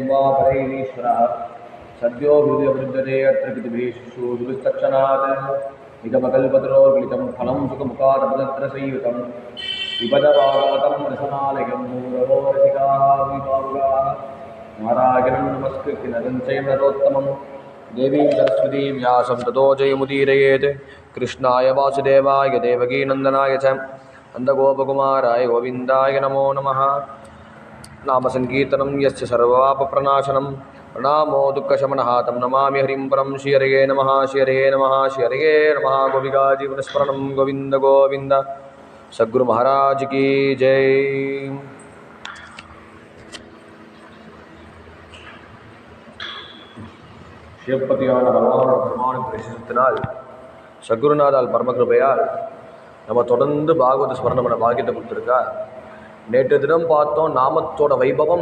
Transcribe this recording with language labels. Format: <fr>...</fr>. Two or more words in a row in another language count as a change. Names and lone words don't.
<sa>वा परैरीश्वरः सद्यो हृदयवृद्धते अत्र कृतिभिः शुश्रूषुभिस्तक्षणात् निगमकल्पतरोर्गलितं फलं सुखमुखादपदत्रसंयुतं विपदभागवतं रसनालयं मूलवो रसिकाः विभावुकाः नारायणं नमस्कृत्य नरं चैव नरोत्तमं देवीं सरस्वतीं व्यासं ततो जयमुदीरयेत् कृष्णाय वासुदेवाय देवकीनन्दनाय च नन्दगोपकुमाराय गोविन्दाय नमो नमः। नामसङ्कीर्तनं यस्य सर्वपापप्रणाशनं प्रणामो दुःखशमनः तं नमामि हरिं परं श्रीहरये नमः श्रीहरये नमः श्रीहरये नमः। गोपिका जीवनस्मरणं गोविन्द गोविन्द।</sa> <hi>सद्गुरु महाराज की जय।</hi> <ta>சிவபதியான பகவானோட பெருமான பிரசித்தினால் சத்குருநாதால் பரமகிருபையால் நம்ம தொடர்ந்து பாகவத ஸ்மரணம் பண்ண பாக்கியத்தை கொடுத்துருக்கா. நேற்று தினம் பார்த்தோம் நாமத்தோட வைபவம்.</ta>